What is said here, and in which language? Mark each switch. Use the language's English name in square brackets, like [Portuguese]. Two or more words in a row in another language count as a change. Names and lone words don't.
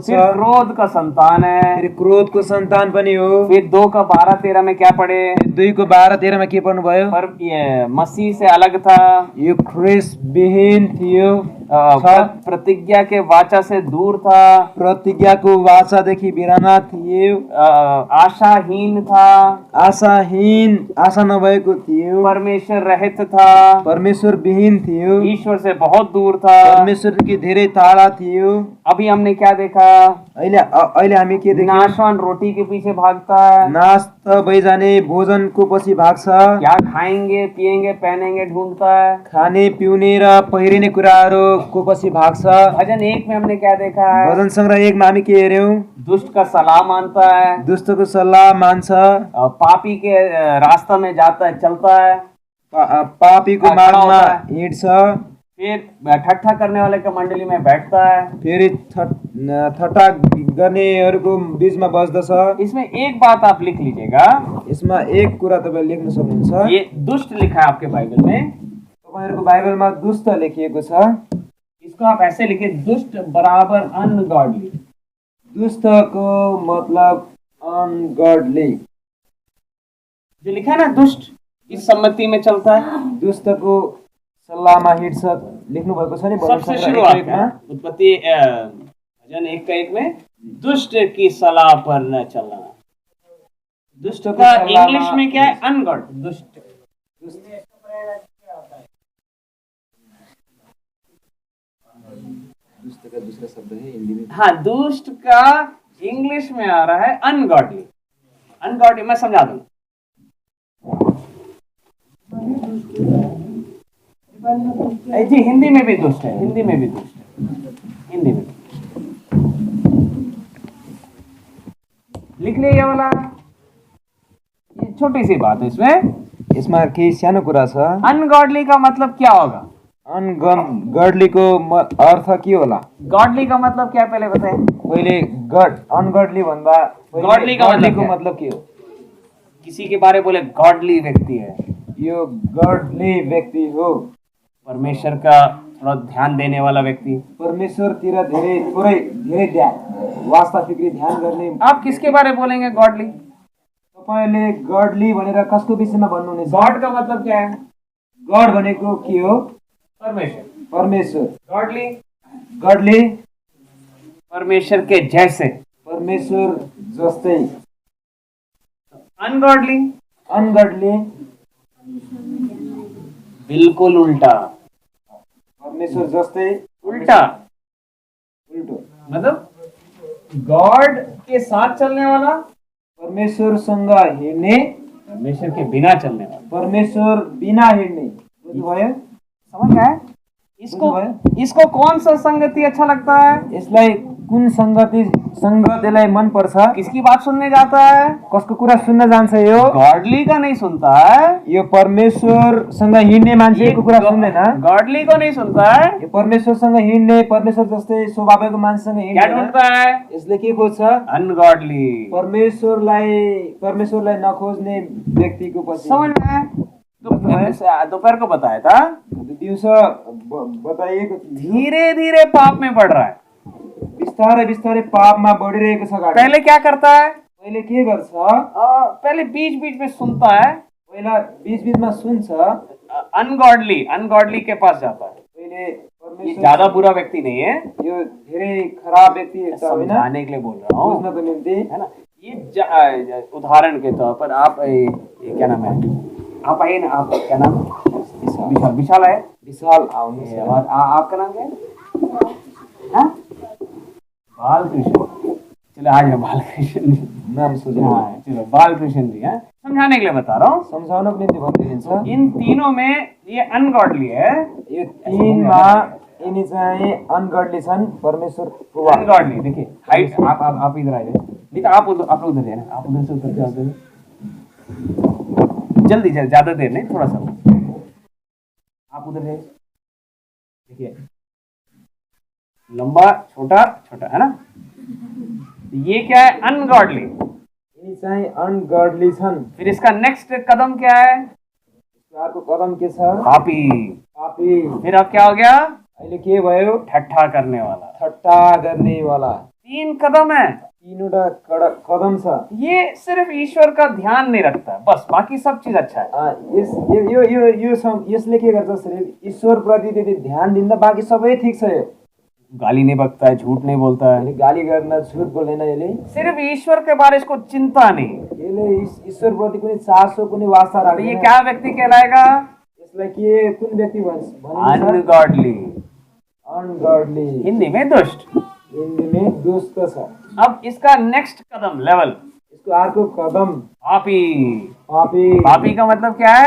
[Hindi] फिर क्रोध का संतान है। [Nepali] फेरि क्रोधको सन्तान पनि हो। [Hindi] फिर 2:12-13 में क्या पढ़े? [Nepali] 2:12-13 के पढ्नु भयो? [Hindi] पर ये मसीह से अलग था, [Nepali] यो ख्रिस्ट विहीन थियो, [Hindi] प्रतिज्ञा के वाचा से दूर था, [Nepali] प्रतिज्ञाको वाचादेखि बिराना थियो, [Hindi] आशाहीन था, [Nepali] आशाहीन, आशा नभएको थियो, [Hindi] परमेश्वर रहित था, [Nepali] परमेश्वर विहीन थियो, [Hindi] ईश्वर से बहुत दूर था, [Nepali] परमेश्वरदेखि धेरै टाढा थियो। [Hindi] अभी हमने क्या देखा? [Nepali] अहिले हामी के देख्यौँ? [Hindi] नाशवान रोटी के पीछे भागता है। [Nepali] नाश भइजाने भोजनको पछि भाग्छ। [Hindi] क्या खाएंगे, पिएंगे, पहनेंगे ढूंढता है। [Nepali] खाने पिउने र पहिरिने कुराहरूको पछि भाग्छ। [Hindi] भजन 1 में हमने क्या देखा है? [Nepali] भजन संग्रह 1 मा हामी के हेर्यौँ? [Hindi] दुष्ट का सलाह मानता है, [Nepali] दुष्टको सल्लाह मान्छ, [Hindi] पापी के रास्ता में जाता है, चलता है, [Nepali] पापीको मार्गमा हिँड्छ, [Hindi] फिर ठट्ठा करने वाले का मंडली में बैठता है। [Nepali] फेरि ठट्टा गर्नेहरूको बीचमा बस्दछ। [Hindi] इसमें एक बात आप लिख लीजिएगा, [Nepali] यसमा एक कुरा तपाईले लेख्न सक्नुहुन्छ। [Hindi] ये दुष्ट लिखा है आपके बाइबल में, [Nepali] तपाईहरुको बाइबलमा दुष्ट लेखिएको छ। [Hindi] इसको आप ऐसे लिखिए, दुष्ट बराबर अनगॉडली। [Nepali] दुष्टको मतलब अनगॉडली। [Hindi] जो लिखा है ना दुष्ट, इस सम्मति में चलता है, [Nepali] दुष्टको सल्लाहमा हिँड्छ लेख्नु भएको छ नि। [Hindi] सबसे शुरुआत में उत्पत्ति भजन 1:1 में दुष्ट की सलाह पर न चलना। दुष्ट का इंग्लिश में क्या है? अनगॉड। दुष्ट का दूसरा शब्द है हिंदी में। हाँ, दुष्ट का इंग्लिश में आ रहा है अनगॉडली। अनगॉडली मैं समझा दूं। जी हिंदी में भी दुष्ट है, हिंदी में भी दुष्ट है, हिंदी में लिख लिया ये वाला। ये छोटी सी बात है इसमें। [Nepali] इसमा केही सानो कुरा छ। [Hindi] अनगॉडली का मतलब क्या होगा? [Nepali] अनगॉडली को अर्थ के होला? [Hindi] गॉडली का मतलब क्या पहले बताएं? [Nepali] पहिले गॉड अनगॉडली भन्दा [Hindi] गॉडली का [Nepali] मतलब के हो? [Hindi] किसी के बारे बोले गॉडली व्यक्ति है, [Nepali] यो गॉडली व्यक्ति हो। [Hindi] परमेश्वर का थोड़ा ध्यान देने वाला व्यक्ति, [Nepali] परमेश्वरतिर धेरै ध्यान, वास्ता फिक्री ध्यान गर्ने। [Hindi] आप किसके बारे बोलेंगे गॉडली? [Nepali] तपाईले गॉडली भनेर कसको विषयमा भन्नुहुनेछ? [Hindi] गॉड का मतलब क्या है? [Nepali] गॉड भनेको के हो? [Hindi] परमेश्वर। [Nepali] परमेश्वर। [Hindi] गॉडली, [Nepali] गॉडली [Hindi] परमेश्वर के जैसे, [Nepali] परमेश्वर जस्तै। [Hindi] अनगॉडली, [Nepali] अनगॉडली [Hindi] बिल्कुल उल्टा, [Nepali] परमेश्वर जस्तै [Hindi] उल्टा। [Nepali] उल्टो [Hindi] मतलब गॉड के साथ चलने वाला, [Nepali] परमेश्वरसँग हिँड्ने, [Hindi] परमेश्वर के बिना चलने वाला। [Nepali] परमेश्वर बिना हिँड्ने। बुझ्नुभयो? [Hindi] समझ में आया? इसको कौन सा संगति अच्छा लगता है? [Nepali] यसलाई कुन संगतिलाई मन पर्छ? [Hindi] किसकी बात सुनने जाता है? [Nepali] कसको कुरा सुन्न जान्छ यो? [Hindi] गॉडली का नहीं सुनता है, [Nepali] यो परमेश्वरसँग हिँड्ने मान्छेको कुरा सुन्दैन। [Hindi] गॉडली को नहीं सुनता है, [Nepali] यो परमेश्वरसँग हिँड्ने, परमेश्वर जस्तै स्वभावको मान्छेसँग [Hindi] क्या [Nepali] हिँड्दैन। [Hindi] ढूंढता है? [Nepali] यसले के खोज्छ? [Hindi] अनगॉडली। [Nepali] परमेश्वरलाई नखोज्ने व्यक्तिको पछि। [Hindi] समझ में? दोपहर को बताया था, [Nepali] दिउँसो बताइएको थियो। [Hindi] धीरे धीरे पाप में बढ़ रहा है, [Nepali] बिस्तारै बिस्तारै पापमा बढ़िरहेको छ। [Hindi] पहले क्या करता है? [Nepali] पहिले के गर्छ? [Hindi] पहले बीच बीच में सुनता है, [Nepali] पहिला बीच बीचमा सुन्छ। [Hindi] अनगॉडली के पास जाता है। [Nepali] पहिले [Hindi] ये परमेश्वर, ज्यादा बुरा व्यक्ति नहीं है, [Nepali] यो धेरै खराब व्यक्ति होइन, [Hindi] समझाने के लिए बोल रहा हूँ, [Nepali] बुझ्नको निम्ति, [Hindi] है ना। ये उदाहरण के तौर पर आप ये क्या नाम है, आप आइए ना, आप क्या नाम? विशाल। विशाल है, [Nepali] विशाल आउनु। [Hindi] और आपका नाम क्या है? बालकृष्ण। चलो आज बालकृष्ण [Nepali] नाम सोझो। [Hindi] हाँ, चलो बालकृष्ण जी हैं। समझाने के लिए बता रहा हूँ, [Nepali] सम्झाउनको निम्ति भनिदिन्छ। [Hindi] इन तीनों में ये अनगॉडली है। [Nepali] यो तीनमा यिनी चाहिँ अनगॉडली छन्। [Hindi] परमेश्वर अनगॉडली। देखिए हाइट, आप इधर आ जाइए। देखिए आप लोग उधर जाए ना, आप उधर से उतर के आ जाइए, जल्दी ज्यादा देर नहीं, थोड़ा सा आप उधर जाइए। देखिए लंबा छोटा छोटा है ना, ये क्या है? अनगॉडली। [Nepali] यिनी चाहिँ अनगॉडली छन्। [Hindi] फिर इसका नेक्स्ट कदम क्या है? [Nepali] अर्को कदम के छ? [Hindi] पापी। [Nepali] पापी। [Hindi] फिर अब क्या हो गया? [Nepali] अहिले के भयो? [Hindi] ठट्ठा करने वाला। [Nepali] ठट्टा गर्ने वाला। [Hindi] 3 कदम है। [Nepali] तीनवटा कदम छ। [Hindi] ये सिर्फ ईश्वर का ध्यान नहीं रखता, बस बाकी सब चीज अच्छा है। [Nepali] यसले के गर्छ? सिर्फ ईश्वर प्रति त्यति ध्यान दिँदा बाँकी सबै ठिक छ। यो [Hindi] गाली नहीं बकता है, झूठ नहीं बोलता है, [Nepali] गाली गर्न, झुट बोल्दैन। यसले [Hindi] सिर्फ ईश्वर के बारे इसको चिंता नहीं। [Nepali] यसले ईश्वर प्रति कुनै चासो, कुनै वास्ता [Hindi] तो ये [Nepali] राख्दैन। [Hindi] क्या व्यक्ति कहलाएगा? [Nepali] यसलाई के, कुन व्यक्ति भनिन्छ? [Hindi] अनगॉडली। [Nepali] अनगॉडली, [Hindi] हिंदी में दुष्ट। [Nepali] हिन्दी में दुष्ट छ। [Hindi] अब इसका नेक्स्ट कदम लेवल, [Nepali] इसको अर्को कदम [Hindi] पापी। [Nepali] पापी। [Hindi] पापी का मतलब क्या है?